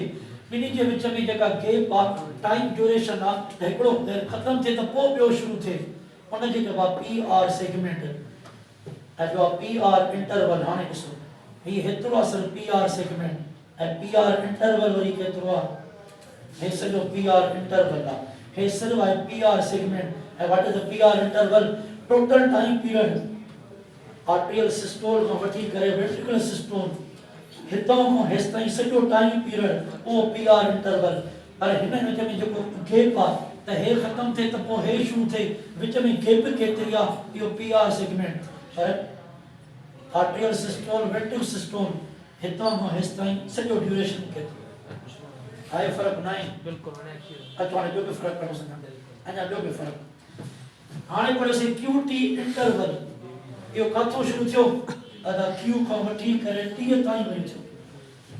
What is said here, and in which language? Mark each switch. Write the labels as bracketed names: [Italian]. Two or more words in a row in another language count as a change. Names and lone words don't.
[Sindhi] ॿिन्ही जे विच में जेका गैप आहे [English] time duration [Sindhi] आहे त हिकिड़ो ख़तमु थिए त पोइ ॿियो शुरू थिए उनखे चइबो आहे [English] PR segment [Sindhi] ऐं जो आहे [English] PR interval. [Sindhi] हाणे ॾिसो हीउ हेतिरो आहे सिर्फ़ु [English] PR segment [Sindhi] ऐं [English] PR interval [Sindhi] वरी केतिरो आहे हे सॼो [English] PR interval [Sindhi] आहे। हे सिर्फ़ु आहे [English] PR segment [Sindhi] ऐं [English] what is the PR interval total time period atrial systole [Sindhi] खां वठी करे [English] ventricular systole [Sindhi] हितां खां हेसि ताईं सॼो [English] time period [Sindhi] उहो [English] PR interval. [Sindhi] पर हिन विच में जेको गैप आहे त हे ख़तमु थिए त पोइ हे शुरू थिए विच में गैप केतिरी आहे इहो [English] PR segment. [Sindhi] पर [English] atrial systole ventricular systole [Sindhi] हितां खां हेसि ताईं सॼो ड्यूरेशन केतिरो आहे फ़र्क़ु न आहे बिल्कुलु। अचो हाणे ॿियो बि फ़र्क़ु पढ़ो अञा ॿियो बि फ़र्क़ु। हाणे पढ़ोसीं [English] QT interval. [Sindhi] इहो किथां शुरू थियो अदा क्यू खां वठी करे टी ताईं वञी थियो।